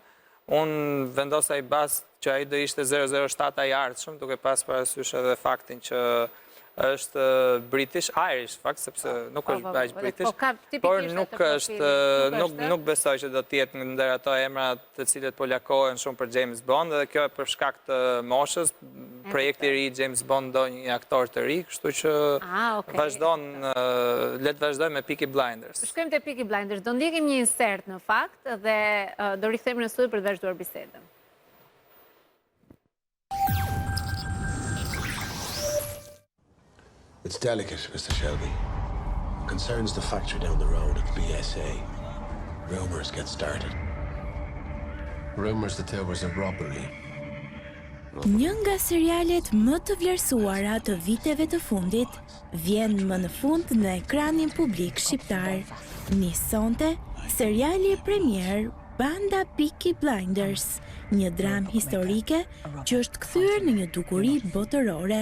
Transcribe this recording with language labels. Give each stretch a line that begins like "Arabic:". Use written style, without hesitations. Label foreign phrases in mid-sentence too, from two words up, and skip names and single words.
Albanian: Unë vendosa I bas që ai do ishte 007 I ardhshëm, duke pas parasysh edhe faktin që është
English: British, Irish,
Albanian: fakt, sepse nuk është bashkë British, por nuk besoj që do t'jetë ndër ato emra të cilët po lakohen shumë për James Bond, dhe kjo e për shkak të moshës, projekti I ri James Bond do një aktor të ri, kështu që le të vazhdoj me Peaky Blinders. Shkojmë te Peaky Blinders, do ndjekim një insert në fakt dhe do rikthehemi në studio për të vazhduar bisedën.
English: It's delicate, Mr. Shelby. Concerns the factory down the road at the BSA. Rumors get started. Rumors that there was a robbery.
Albanian: Një nga serialet më të vlerësuara të viteve të fundit vjen më në fund në ekranin publik shqiptar. Nisonte seriali premier Banda Peaky Blinders, një dramë historike që është kthyer në një dukuri botërore.